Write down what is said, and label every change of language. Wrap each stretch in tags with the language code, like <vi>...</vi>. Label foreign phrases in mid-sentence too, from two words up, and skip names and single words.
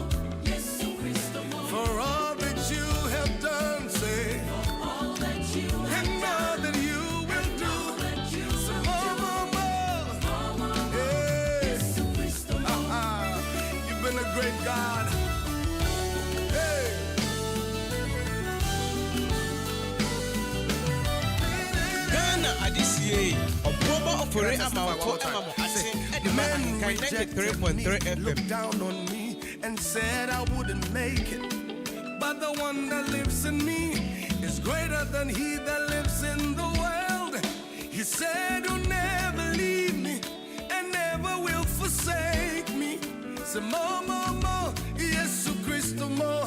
<en>Yes, Christ, more. For all that you have done, say, all that you have and all that you will do. Say, more. Yes, Christ, more. You've been a great God.</en> <ak>Adisiye obuoba ofore amanfo emamo ache edeba Ahenkan 93.3 FM.</ak> <en>Looked down on me and said I wouldn't make it, but the one that lives in me is greater than he that lives in the world. He said you'll never leave me and never will forsake me. Say more, yes, Christ, more.</en>